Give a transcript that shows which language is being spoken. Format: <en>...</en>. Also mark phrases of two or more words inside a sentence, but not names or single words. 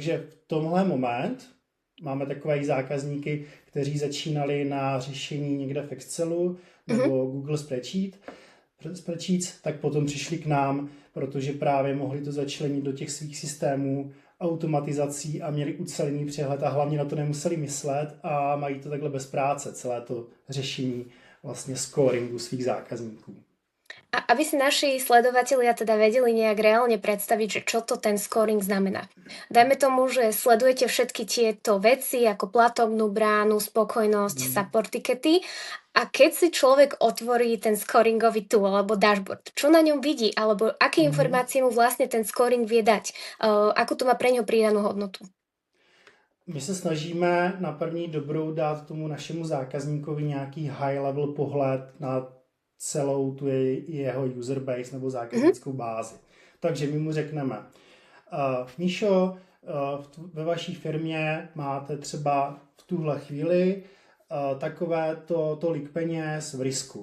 <cs>Takže v tomhle moment Máme takové zákazníky, kteří začínali na řešení někde v Excelu nebo Google Spreadsheets, tak potom přišli k nám, protože právě mohli to začlenit do těch svých systémů automatizací a měli ucelený přehled a hlavně na to nemuseli myslet a mají to takhle bez práce, celé to řešení vlastně scoringu svých zákazníků.</cs> <sk>A aby si naši sledovatelia teda vedeli nejak reálne predstaviť, že čo to ten scoring znamená. Dajme tomu, že sledujete všetky tieto veci ako platobnú bránu, spokojnosť, support tickety a keď si človek otvorí ten scoringový tool alebo dashboard, čo na ňom vidí alebo aké informácie mu vlastne ten scoring vie dať, akú to má pre ňo pridanú hodnotu?</sk> <cs>My se snažíme na první dobrou dát tomu našemu zákazníkovi nějaký</cs> <en>high level</en> <cs>pohled na celou tu jeho</cs> <en>user base</en> <cs>nebo zákaznickou bázi. Takže my mu řekneme, Míšo, ve vaší firmě máte třeba v tuhle chvíli tolik peněz v risku.</cs>